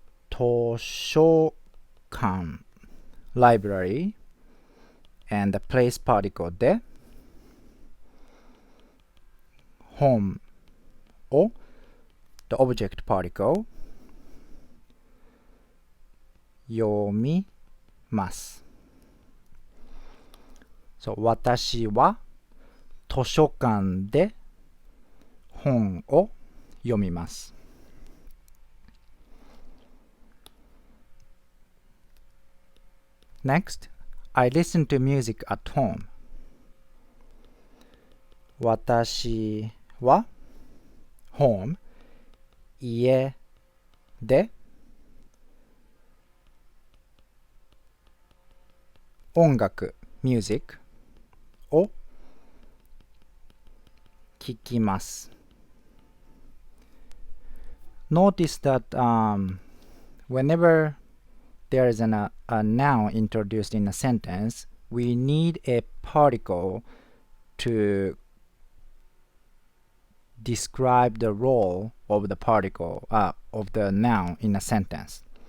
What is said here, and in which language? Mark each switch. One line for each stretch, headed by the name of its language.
English: 図書館 library and the place particle で 本を the object particle 読みます。
Japanese: So 私は図書館で本を読みます。
English: Next, I listen to music at home.
Japanese: 私は home 家で音楽 music を聴きます。
English: Notice that whenever there is a noun introduced in a sentence, we need a particle to describe the role of the particle of the noun in a sentence.